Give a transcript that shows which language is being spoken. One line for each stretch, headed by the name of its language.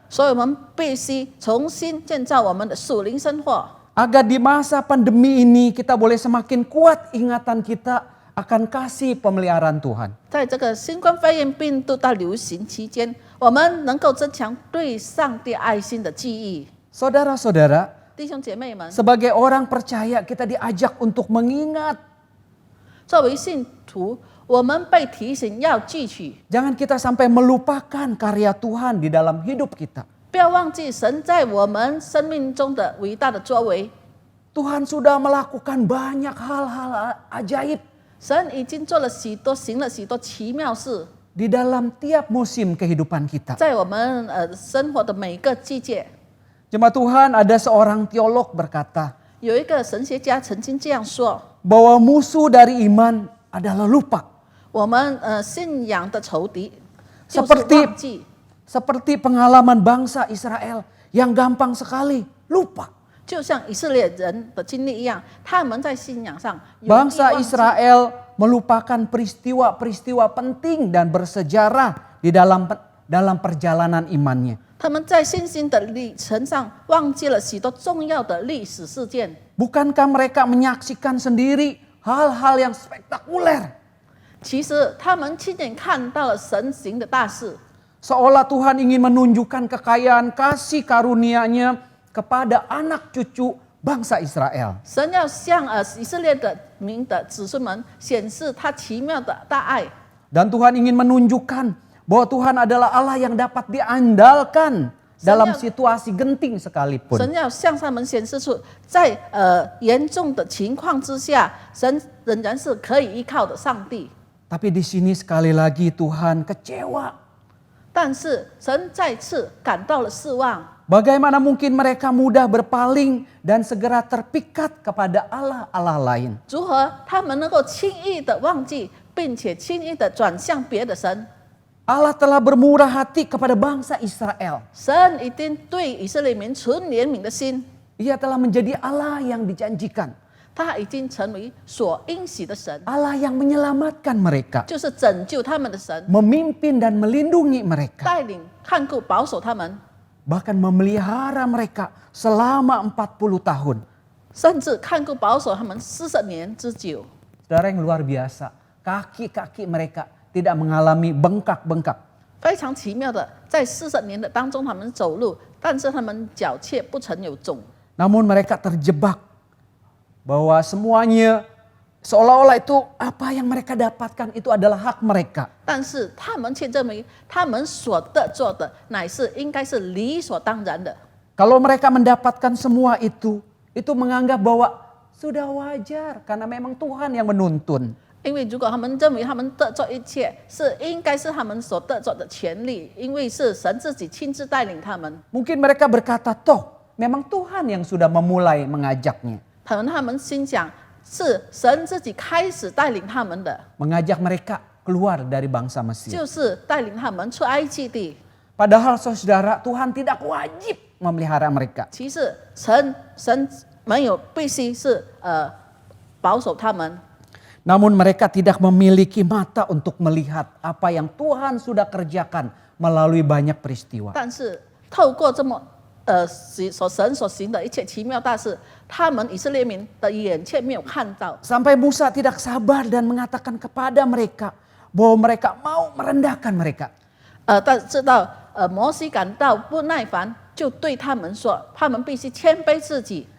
Chinese: 所以我们必须重新建造我们的属灵生活，
Indonesian: agar di masa pandemi ini kita boleh semakin kuat ingatan kita akan kasih pemeliharaan Tuhan.
Chinese: 在这个新冠肺炎病毒大流行期间，我们能够增强对上帝爱心的记忆。
Indonesian: Saudara-saudara,
Chinese: 弟兄姐妹们，
Indonesian: sebagai orang percaya kita diajak untuk mengingat.
Chinese: 作为信徒，我们被提醒要记取，
Indonesian: Jangan kita sampai melupakan karya Tuhan di dalam hidup kita.
Chinese: 不要忘记神在我们生命中的伟大的作为。
Indonesian: Tuhan sudah melakukan banyak hal-hal ajaib
Chinese: 神已经做了许多，行了许多奇妙事，
Indonesian: di dalam tiap musim kehidupan kita.
Chinese: 在我们生活的每个季节。
Indonesian: Jemaat Tuhan, ada seorang teolog berkata
Chinese: 有一个神学家曾经这样说：
Indonesian: bahwa musuh dari iman adalah lupa.
Chinese: 我们信仰的仇敌就是
Indonesian: Seperti
Chinese: 忘记，
Indonesian: seperti pengalaman bangsa Israel yang gampang sekali lupa.
Chinese: 就像以色列人的经历一样，他们在信仰上容易
Indonesian: Bangsa
Chinese: 忘记。
Indonesian: Israel melupakan peristiwa-peristiwa penting dan bersejarah di dalam perjalanan imannya.
Chinese: 他们在信心的历程上忘记了许多重要的历史事件。
Indonesian: Bukankah mereka menyaksikan sendiri hal-hal yang spektakuler?
Chinese: 其实他们亲眼看到了神行的大事，
Indonesian: Seolah Tuhan ingin menunjukkan kekayaan kasih karunia-Nya kepada anak cucu bangsa Israel.
Chinese: 神要向以色列的民的子孙们显示他奇妙的大爱。
Indonesian: Dan Tuhan ingin menunjukkan bahwa Tuhan adalah Allah yang dapat diandalkan dalam situasi genting sekalipun.
Chinese: 神要向他们显示出，在严重的情况之下，神仍然是可以依靠的上帝。
Indonesian: Tapi di sini sekali lagi Tuhan kecewa.
Chinese: 但是神再次感到了失望。
Indonesian: Bagaimana mungkin mereka mudah berpaling dan segera terpikat kepada Allah-Allah lain?
Chinese: 如何他们能够轻易的忘记，并且轻易的转向别的神？
Indonesian: Allah telah bermurah hati kepada bangsa Israel.
Chinese: 神一定对以色列民存怜悯的心，
Indonesian: Ia telah menjadi Allah yang dijanjikan.
Chinese: 他已经成为所应许的神，
Indonesian: Allah yang menyelamatkan mereka.
Chinese: 就是拯救他们的神，
Indonesian: Memimpin dan melindungi mereka.
Chinese: 带领、看顾、保守他们，
Indonesian: Bahkan memelihara mereka selama 40 tahun.
Chinese: 甚至看顾、保守他们40年之久。
Indonesian: Saudara yang luar biasa. Kaki-kaki mereka tidak mengalami bengkak-bengkak.
Chinese: 非常奇妙的，在40年的当中，他们走路，但是他们脚却不曾有肿。
Indonesian: Namun mereka terjebak bahwa semuanya seolah-olah itu apa yang mereka dapatkan itu adalah hak mereka.
Chinese: 但是他们却认为，他们所得做的乃是应该是理所当然的。
Indonesian: Kalau mereka mendapatkan semua itu menganggap bahwa sudah wajar karena memang Tuhan yang menuntun.
Chinese: 因为如果他们认为他们得做一切是应该是他们所得做的权利，因为是神自己亲自带领他们，
Indonesian: Mungkin mereka berkata, toh memang Tuhan yang sudah memulai mengajaknya.
Chinese: 可能他们心想是神自己开始带领他们的，
Indonesian: Mengajak mereka keluar dari bangsa Mesir.
Chinese: 就是带领他们出埃及地。
Indonesian: Padahal saudara, Tuhan tidak wajib memelihara mereka.
Chinese: 其实神没有必须是保守他们，
Indonesian: Namun mereka tidak memiliki mata untuk melihat apa yang Tuhan sudah kerjakan melalui banyak peristiwa.
Chinese: 但是透过这么神所行的一切奇妙大事，他们以色列民的眼却没有看到。
Indonesian: Sampai Musa tidak sabar dan mengatakan kepada mereka bahwa mereka mau merendahkan mereka.
Chinese: 但知道摩西感到不耐烦，就对他们说，他们必须谦卑自己，